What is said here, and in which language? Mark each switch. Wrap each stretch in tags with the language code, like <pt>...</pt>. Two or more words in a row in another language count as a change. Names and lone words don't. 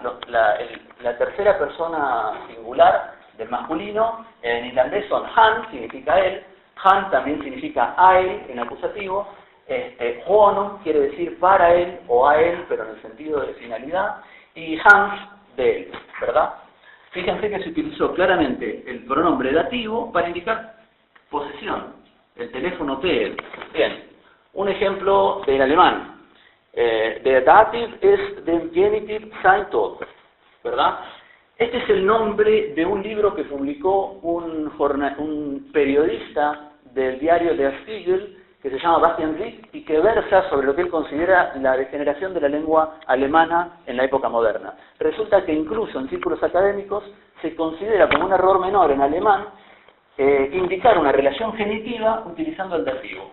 <es>La tercera persona singular del masculino en irlandés son han, significa él, han también significa a él en acusativo, honum quiere decir para él o a él, pero en el sentido de finalidad, y hans de él, ¿verdad? Fíjense que se utilizó claramente el pronombre dativo para indicar posesión, el teléfono de él. Bien, un ejemplo del alemán.</es> <de>Der Dativ ist dem Genitiv sein Tod,</de> <es>¿verdad? Este es el nombre de un libro que publicó un periodista del diario Der Spiegel, que se llama Bastian Rick, y que versa sobre lo que él considera la degeneración de la lengua alemana en la época moderna. Resulta que incluso en círculos académicos se considera como un error menor en alemán indicar una relación genitiva utilizando el dativo.</es>